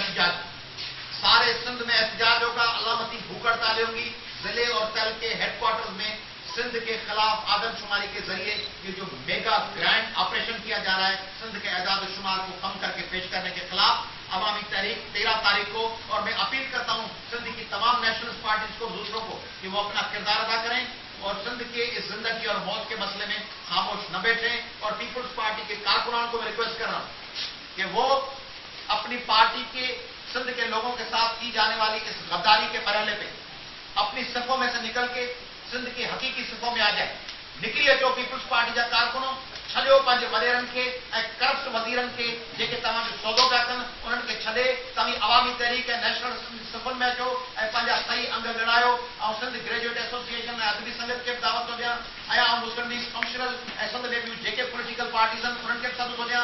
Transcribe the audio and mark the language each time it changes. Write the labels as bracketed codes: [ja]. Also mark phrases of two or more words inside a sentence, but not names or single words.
[ur] احتجاج، سارے سندھ میں احتجاج ہوگا، علامتی بھوک ہڑتالیں ہوں گی، ضلع اور تل کے ہیڈ کوارٹرز میں سندھ کے خلاف آدم شماری کے ذریعے یہ جو [en] mega grand operation [ur] کیا جا رہا ہے سندھ کے اعداد و شمار کو کم کر کے پیش کرنے کے خلاف عوامی تحریک 13 تاریخ کو، اور میں اپیل کرتا ہوں سندھ کی تمام [en] nationalist parties [ur] کو، دوسروں کو، کہ وہ اپنا کردار ادا کریں اور سندھ کے اس زندگی اور موت کے مسئلے میں خاموش نہ بیٹھیں۔ اور پیپلز پارٹی کے کارکنان کو میں ریکویسٹ کر رہا ہوں کہ وہ اپنی پارٹی کے سندھ کے لوگوں کے ساتھ کی جانے والی اس غداری کے مرحلے پہ اپنی صفوں میں سے نکل کے سندھ کی حقیقی صفوں میں آ جائے۔ [sd] نکلی اچو پیپلز پارٹی جا کارکنوں، چھڈیو پنहिंजे वॾेरनि खे ऐं करप्ट वज़ीरनि खे जेके तव्हांजो सौदो पिया कनि उन्हनि खे छॾे तव्हां अवामी तहरीक ऐं नेशनल सफ़नि में अचो ऐं पंहिंजा सही अंग ॻणायो। ऐं सिंध ग्रेजुएट एसोसिएशन ऐं अदबी संगत खे बि दावत थो ॾियां, ऐं मुस्लिम लीग फंक्शनल ऐं सिंध में ॿियूं जेके [en] political parties [sd] आहिनि उन्हनि खे बि सॾु थो ॾियां।